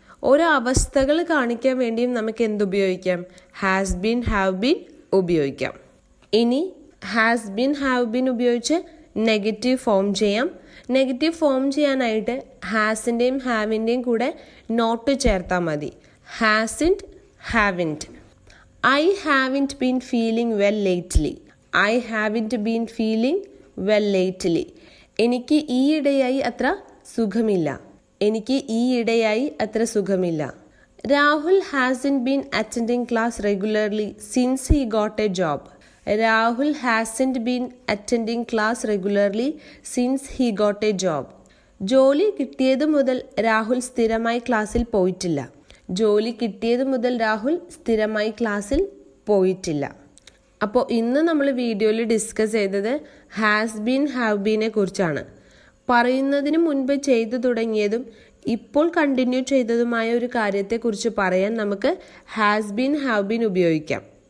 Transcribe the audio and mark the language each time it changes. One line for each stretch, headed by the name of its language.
Malayalam: ഓരോ അവസ്ഥകൾ കാണിക്കാൻ വേണ്ടിയും നമുക്ക് എന്തുപയോഗിക്കാം? ഹാസ് ബീൻ, ഹാവ് ബീൻ ഉപയോഗിക്കാം. ഇനി ഹാസ് ബീൻ, ഹാവ് ബീൻ ഉപയോഗിച്ച് നെഗറ്റീവ് ഫോം ചെയ്യാം. നെഗറ്റീവ് ഫോം ചെയ്യാനായിട്ട് ഹാസിൻ്റെയും ഹാവിൻ്റെയും കൂടെ നോട്ട് ചേർത്താൽ മതി. Hasn't, haven't.
English: I haven't been feeling well lately. I haven't been feeling well lately.
Malayalam: എനിക്ക് ഈയിടെയായി അത്ര സുഖമില്ല. എനിക്ക് ഈയിടെയായി അത്ര സുഖമില്ല.
English: Rahul hasn't been attending class regularly since he got a job. Rahul hasn't been attending class regularly since he got a job.
Malayalam: ജോലി കിട്ടിയത് മുതൽ രാഹുൽ സ്ഥിരമായി ക്ലാസ്സിൽ പോയിട്ടില്ല. ജോലി കിട്ടിയത് മുതൽ രാഹുൽ സ്ഥിരമായി ക്ലാസ്സിൽ പോയിട്ടില്ല. അപ്പോൾ ഇന്ന് നമ്മൾ വീഡിയോയിൽ ഡിസ്കസ് ചെയ്തത് ഹാസ് ബീൻ, ഹാവ് ബീനെ കുറിച്ചാണ്. പറയുന്നതിന് മുൻപ് ചെയ്തു തുടങ്ങിയതും ഇപ്പോൾ കണ്ടിന്യൂ ചെയ്തതുമായ ഒരു കാര്യത്തെക്കുറിച്ച് പറയാൻ നമുക്ക് ഹാസ് ബീൻ, ഹാവ് ബീൻ ഉപയോഗിക്കാം.